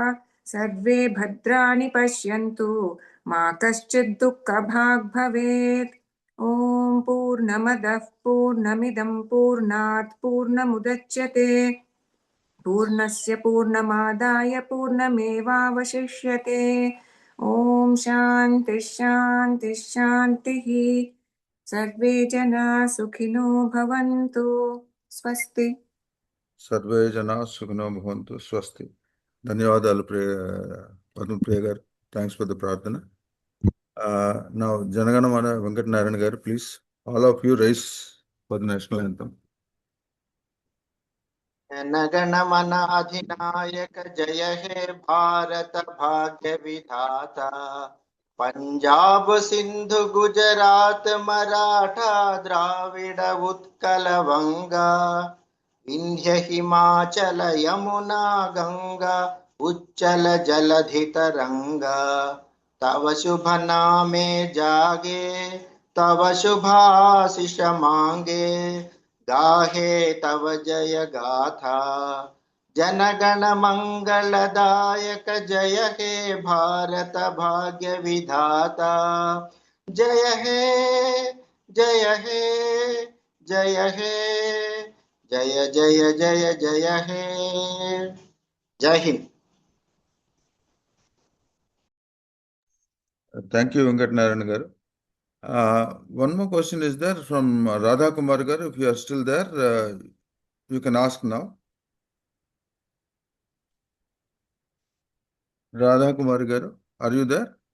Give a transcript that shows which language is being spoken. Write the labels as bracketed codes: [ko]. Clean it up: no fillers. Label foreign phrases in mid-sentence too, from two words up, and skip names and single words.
[sa] सर्वे भद्राणि पश्यन्तु मा कश्चित् दुःखभाग् भवेत् ॐ पूर्णमदः पूर्णमिदं पूर्णात् पूर्णमुदच्यते पूर्णस्य पूर्णमादाय पूर्णमेवावशिष्यते ॐ शान्ति शान्ति शान्तिः सर्वे जनाः सुखिनो भवन्तु स्वस्ति सर्वे जनाः सुखिनो भवन्तु स्वस्ति. [te] ధన్యవాదాలు పద్మ ప్రియ గారు. [en] thanks for the ప్రార్థన. Now Janaganamana Venkat Narayan garu, please, all of you rise for the national anthem. [bn] জনগণমন অধিনায়ক জয় হে ভারত ভাগ্য বিধাতা পঞ্জাব সিন্ধু গুজরাট মরাঠা দ্রাবিড় উৎকল বঙ্গ বিন্ধ্য হিমাচল যমুনা গঙ্গা উচ্ছল জলধি তরঙ্গ তব শুভ নামে জাগে তব শুভাশিস মাগে গাহে তব জয় গাথা জনগণ মঙ্গলদায়ক জয় হে ভারত ভাগ্য বিধাতা জয় হে জয় হে জয় হে জয় জয় জয় জয় হে. [hi] जय हिंद. [en] Thank you, Venkat Narayan garu. One more question is there from Radha Kumar garu. If you are still there, you can ask now. Radha Kumar garu, are you there?